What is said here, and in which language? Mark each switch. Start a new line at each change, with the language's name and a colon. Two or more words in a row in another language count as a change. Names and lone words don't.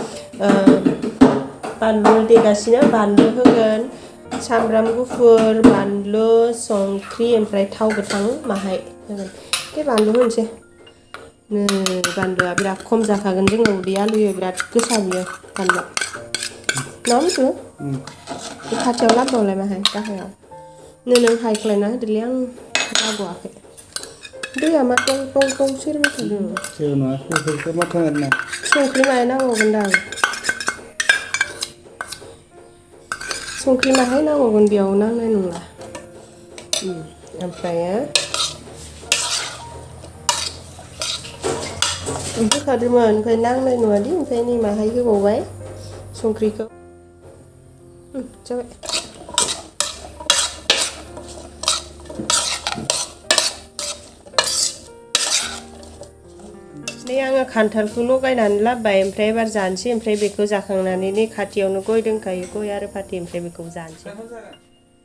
Bodo: बानलु देगासिनो बानलु होगोन सामब्राम गुफुर बानलु संख्रि ओमफ्राय थाव गोथां माहाय होगोन बे बानलु होनोसै बानलुआ बिराद खम जाखागोन जोङो उदै आलुयो बिराद गोसा बियो बानलुआ नङा बे खाथियाव लाबोबावलाय माहाय गाहायाव नों हायख्लायना होदोलै आं लाबोआखै दैया मा पं पं पं सेरबाय थादों Sir, no, aku makan na. संख्रि माहाय नांगौगोनदां संख्रि माहाय नांगौगोन बेयाव नांनाय नंला ओमफ्रायो होखादोंमोन ओमफ्राय नांनाय नङादि ओमफ्राय नै माहाय होबावबाय संख्रिखौ जाबाय नै आङो खान्थालखौ लगायनानै लाबोबाय ओमफ्राय एबार जानोसै ओमफ्राय बेखौ जाखांनानै नै खाथियावनो गय दंखायो गय आरो फाथै ओमफ्राय बेखौ जानोसै